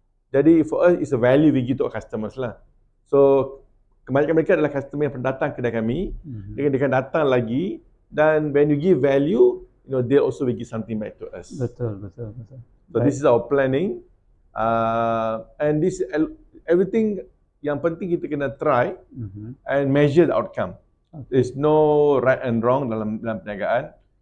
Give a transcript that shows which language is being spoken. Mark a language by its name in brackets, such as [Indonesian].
[Malay] Jadi [English] for us it's a value we give to our customers lah. [Malay] So kebanyakan mereka adalah customer yang pernah datang kedai kami. Dia akan datang lagi dan [English] when you give value, they also will give something back to us. [Malay] Betul. [English] So this is our planning. And this everything [Malay] yang penting kita kena [English] try and measure the outcome. There's no right and wrong [Malay] dalam perniagaan.